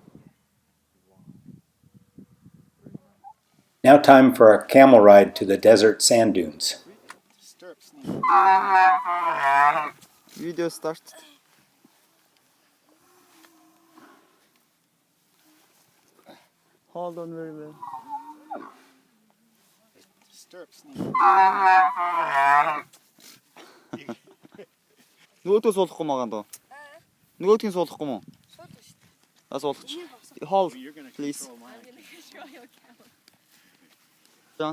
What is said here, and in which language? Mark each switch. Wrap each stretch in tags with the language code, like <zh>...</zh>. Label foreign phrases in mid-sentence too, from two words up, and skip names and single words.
<en>Now time for a camel ride to the desert sand dunes. Video started. Hold on very well.</en> <mn>Нөгөөдөө суулгахгүй маа гандаа. Нөгөөдгийг суулгахгүй маа. Суулгач.</mn> <en>Hold, please. John.</en>